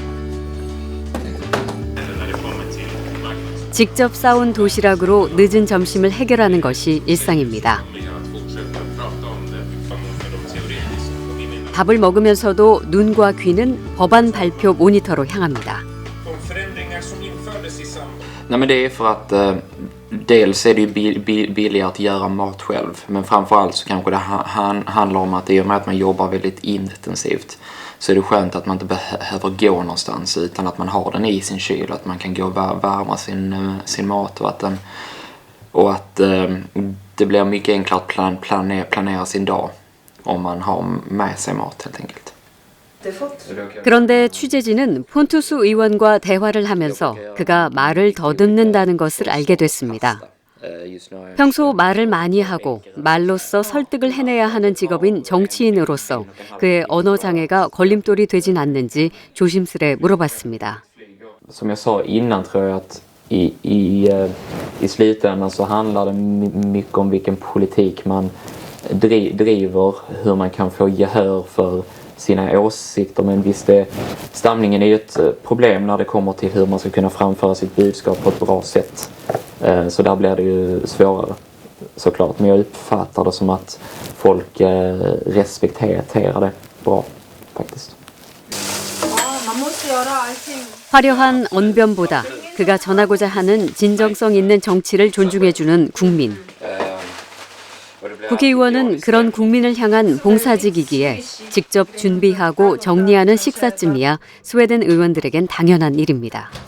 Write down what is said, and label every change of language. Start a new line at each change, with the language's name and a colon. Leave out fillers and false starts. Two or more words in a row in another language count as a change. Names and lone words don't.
Korean: 직접 싸온 도시락으로 늦은 점심을 해결하는 것이 일상입니다. 밥을 먹으면서도 눈과 귀는 법안 발표 모니터로 향합니다.
Swedish: De förändringar som Nej, men det är för att dels är det ju billigare att göra mat själv, men framförallt så kanske det handlar om att i och med att man jobbar väldigt intensivt så är det skönt att man inte behöver gå någonstans utan att man har den i sin kyl, att man kan gå och värma sin mat och att det blir mycket enklare att planera sin dag om man har med sig mat helt enkelt.
Korean: 그런데 취재진은 폰투스 의원과 대화를 하면서 그가 말을 더듬는다는 것을 알게 됐습니다. 평소 말을 많이 하고 말로써 설득을 해내야 하는 직업인 정치인으로서 그의 언어 장애가 걸림돌이 되진 않는지 조심스레 물어봤습니다.
Swedish: Som jag sa innan tror jag att i slutändan så handlar det mycket om vilken politik man driver, hur man kan få gehör för sina åsikter, men visst stamningen är ju ett problem när det kommer till hur man ska kunna framföra sitt budskap på ett bra sätt. Så där blir det ju svårare såklart, men jag uppfattar det som att folk respekterar det bra faktiskt.
Korean: 화려한 언변보다 그가 전하고자 하는 진정성 있는 정치를 존중해주는 국민. 국회의원은 그런 국민을 향한 봉사직이기에 직접 준비하고 정리하는 식사쯤이야 스웨덴 의원들에겐 당연한 일입니다.